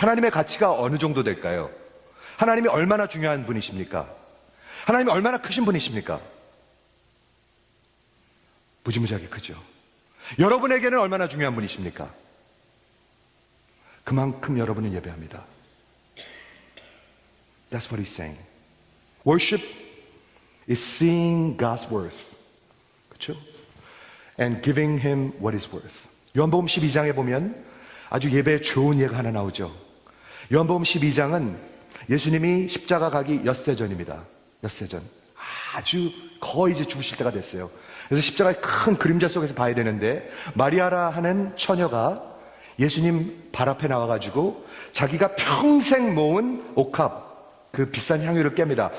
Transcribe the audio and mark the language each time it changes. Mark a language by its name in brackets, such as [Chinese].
[Korean] 하나님의 가치가 어느 정도 될까요? 하나님이 얼마나 중요한 분이십니까? 하나님이 얼마나 크신 분이십니까? 무지무지하게 크죠. 여러분에게는 얼마나 중요한 분이십니까? 그만큼 여러분은 예배합니다. [English] That's what he's saying. Worship is seeing God's worth. [Korean] 그렇죠? [English] And giving him what is worth. [Korean] 요한복음 12장에 보면 아주 예배에 좋은 예가 하나 나오죠. 요한복음 12장은 예수님이 십자가 가기 엿새 전입니다. 엿새 전. 아주 거의 이제 죽으실 때가 됐어요. 그래서 십자가의 큰 그림자 속에서 봐야 되는데, 마리아라 하는 처녀가 예수님 발 앞에 나와가지고 자기가 평생 모은 옥합, 그 비싼 향유를 깹니다.